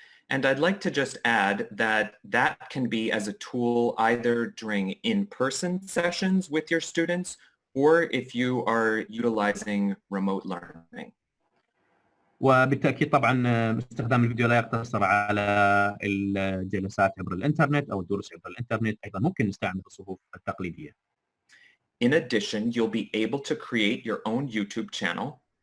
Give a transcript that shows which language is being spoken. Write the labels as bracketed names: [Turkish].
[English] And I'd like to just add that that can be as a tool either during in-person sessions with your students or if you are utilizing remote learning. [Arabic] وبالتأكيد طبعا استخدام الفيديو لا يقتصر على الجلسات عبر الإنترنت أو الدروس عبر الإنترنت، أيضا ممكن نستعمل الصفوف التقليدية. [English] In addition, you'll be able to create your own YouTube channel.